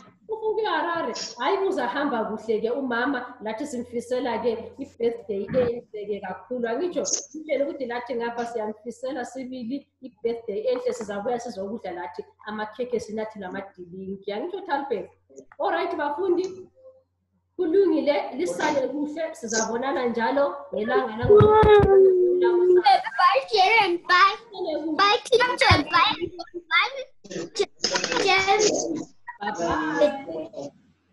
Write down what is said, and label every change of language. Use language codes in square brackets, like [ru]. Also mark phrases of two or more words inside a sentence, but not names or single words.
[nd] Ufunge eHarare. Hayi uzahamba kuhle ke umama, lathi simfisela ke ibirthday enhle ke kakhulu. Angitsho sitshela ukuthi lathi ngapha siyamfisela sibili ibirthday enhle, sizabuya sizokudla lathi amakhekhe sinathi namadilinki. Angitsho Talbeth? [en] All right [nd] bafundi, kulungile lisale kuhle, sizabonana njalo ngelanga [en] Bye Sharon, bye. Bye teacher, bye. Bye. Bye bye.